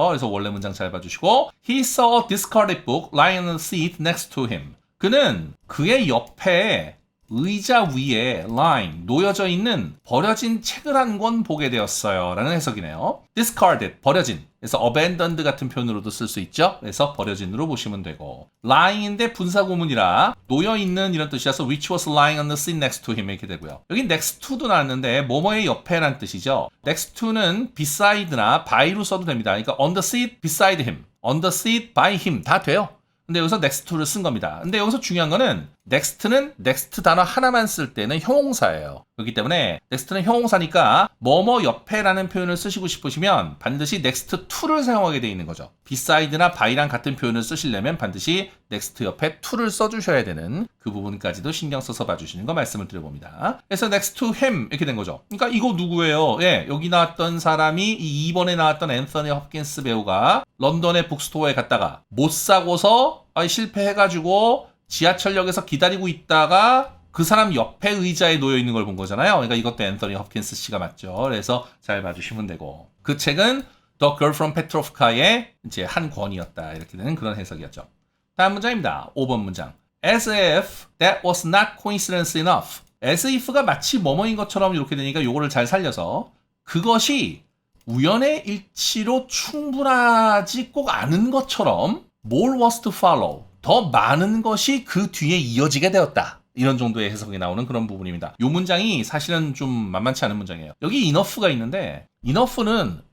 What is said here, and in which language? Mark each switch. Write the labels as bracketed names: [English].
[Korean] 그래서 원래 문장 잘 봐주시고 [English] He saw a discarded book lying on the seat next to him. [Korean] 그는 그의 옆에 의자 위에 lying, 놓여져 있는 버려진 책을 한 권 보게 되었어요 라는 해석이네요. discarded, 버려진. 그래서 abandoned 같은 표현으로도 쓸 수 있죠. 그래서 버려진으로 보시면 되고 lying인데 분사구문이라 놓여있는 이런 뜻이라서 [English] which was lying on the seat next to him [Korean] 이렇게 되고요. 여기 next to도 나왔는데 뭐뭐의 옆에란 뜻이죠. next to는 beside나 by로 써도 됩니다. 그러니까 [English] on the seat beside him, on the seat by him [Korean] 다 돼요. 근데 여기서 next to를 쓴 겁니다. 근데 여기서 중요한 거는 next는 next 단어 하나만 쓸 때는 형용사예요. 그렇기 때문에 next는 형용사니까 뭐뭐 옆에라는 표현을 쓰시고 싶으시면 반드시 next to를 사용하게 돼 있는 거죠. beside나 by랑 같은 표현을 쓰시려면 반드시 next 옆에 to를 써주셔야 되는 그 부분까지도 신경 써서 봐주시는 거 말씀을 드려봅니다. 그래서 next to him 이렇게 된 거죠. 그러니까 이거 누구예요? 예, 여기 나왔던 사람이 이 2번에 나왔던 앤서니 홉킨스 배우가 런던의 북스토어에 갔다가 못 사고서 실패해가지고 지하철역에서 기다리고 있다가 그 사람 옆에 의자에 놓여 있는 걸 본 거잖아요. 그러니까 이것도 앤서니 홉킨스 씨가 맞죠. 그래서 잘 봐주시면 되고 그 책은 The Girl from Petrovka의 이제 한 권이었다 이렇게 되는 그런 해석이었죠. 다음 문장입니다. 5번 문장. [English] As if that was not coincidence enough. [Korean] As if가 마치 뭐뭐인 것처럼 이렇게 되니까 이거를 잘 살려서 그것이 우연의 일치로 충분하지 꼭 않은 것처럼 [English] more was to follow. [Korean] 더 많은 것이 그 뒤에 이어지게 되었다. 이런 정도의 해석이 나오는 그런 부분입니다. 이 문장이 사실은 좀 만만치 않은 문장이에요. 여기 enough가 있는데 enough는